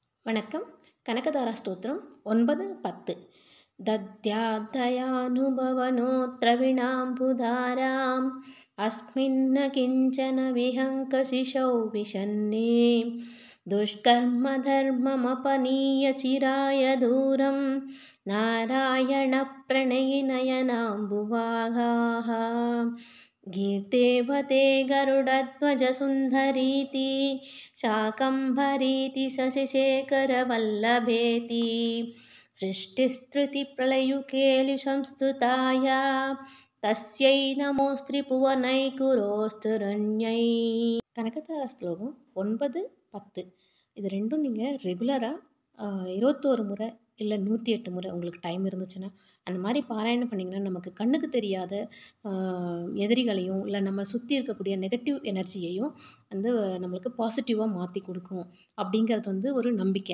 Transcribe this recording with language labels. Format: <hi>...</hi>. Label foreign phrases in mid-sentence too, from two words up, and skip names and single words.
<sa>வணக்கம். கனகதாரா ஸ்தோத்திரம் 9-10 दद्यादयानुभवनोऽत्र विणाम्बुधाराम् अस्मिन्न किञ्चन विहङ्कशिशौ विशन्ने दुष्कर्मधर्ममपनीय चिराय दूरं नारायणप्रणयिनयनाम्बुवागाः गीर्तेवते गरुडध्वजसुन्दरीति शाकम्भरीति शशिशेखरवल्लभेति सृष्टिस्त्रुतिप्रलयुकेलिसंस्तुताया तस्यै நமோஸ்திரிபுவனைகுரோஸ்துரண்யை.</sa> <ta>கனகதார ஸ்லோகம் 9-10 இது ரெண்டும் நீங்கள் ரெகுலராக 21 முறை இல்லை 108 முறை உங்களுக்கு டைம் இருந்துச்சுன்னா அந்த மாதிரி பாராயணம் பண்ணிங்கன்னா நமக்கு கண்ணுக்கு தெரியாத எதிரிகளையும் இல்லை நம்ம சுற்றி இருக்கக்கூடிய</ta> <en>negative energyயையும்</en> <ta>வந்து நம்மளுக்கு பாசிட்டிவாக மாற்றி கொடுக்கும் அப்படிங்கிறது வந்து ஒரு நம்பிக்கை.</ta>